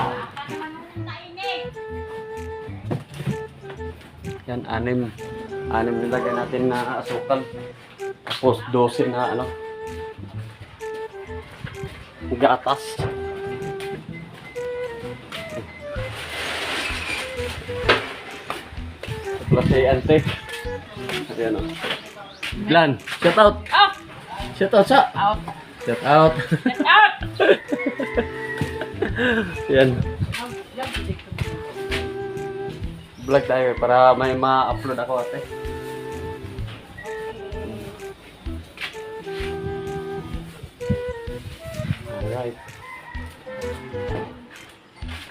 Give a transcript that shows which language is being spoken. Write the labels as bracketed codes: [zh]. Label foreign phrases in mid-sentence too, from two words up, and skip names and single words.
[tl] Yan, anim nilagay natin na asukal. Tapos 12 na gatas. Plus ay ante. Ayan o. Glan, [en] shout out! Out! Shout out sa! Out! Shout out! Out! [tl] Yan. Vlog tayo para may ma-upload ako ate. [en] Alright.